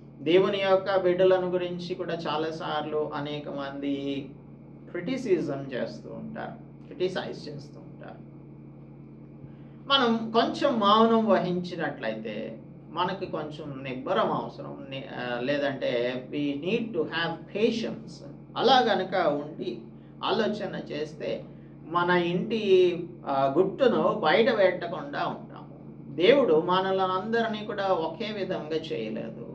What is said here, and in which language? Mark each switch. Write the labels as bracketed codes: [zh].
[te] దేవుని యొక్క బిడ్డలను గురించి కూడా చాలాసార్లు అనేక మంది క్రిటిసైజ్ చేస్తూ ఉంటారు. మనం కొంచెం మౌనం వహించినట్లయితే మనకి కొంచెం నిబ్బరం అవసరం. లేదంటే [en] we need to have patience. [te] అలా గనక ఉండి ఆలోచన చేస్తే మన ఇంటి గుట్టును బయట పెట్టకుండా ఉంటాము. దేవుడు మనల్ని అందరినీ కూడా ఒకే విధంగా చేయలేదు.